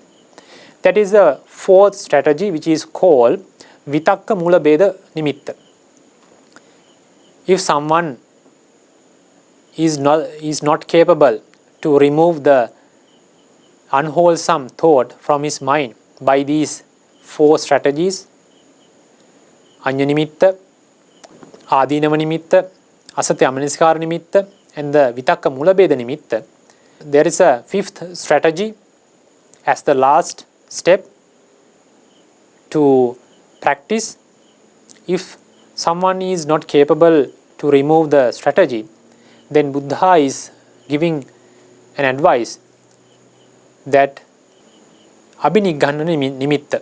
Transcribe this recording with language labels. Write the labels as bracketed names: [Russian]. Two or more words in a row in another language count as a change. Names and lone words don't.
[English] That is the fourth strategy, which is called [Pali] vitakka mula beda nimitta. [English] If someone is not capable to remove the unwholesome thought from his mind by these four strategies, [Pali] anya nimitta, adinava nimitta, asatya amaniskara nimitta, [English] and the [Pali] vitakka mula beda nimitta, [English] there is a fifth strategy as the last step to practice. If someone is not capable to remove the strategy, then Buddha is giving an advice that [Pali] abhiniggana nimitta.